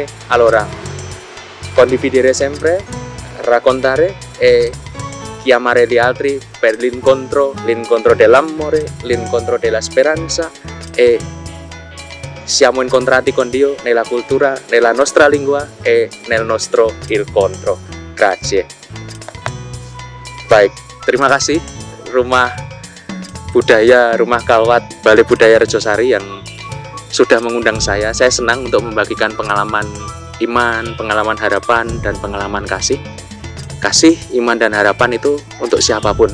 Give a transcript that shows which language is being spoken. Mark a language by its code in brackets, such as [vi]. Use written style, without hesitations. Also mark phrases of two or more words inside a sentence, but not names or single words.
[it] Allora, condividere sempre, raccontare e chiamare gli altri per l'incontro dell'amore, l'incontro della speranza, e siamo incontrati con Dio nella cultura, nella nostra lingua e nel nostro incontro. Grazie. [id] Baik, terima kasih Rumah Budaya, Rumah Kalwat Balai Budaya Rejosari yang sudah mengundang saya. Saya senang untuk membagikan pengalaman iman, pengalaman harapan, dan pengalaman kasih. Kasih, iman, dan harapan itu untuk siapapun.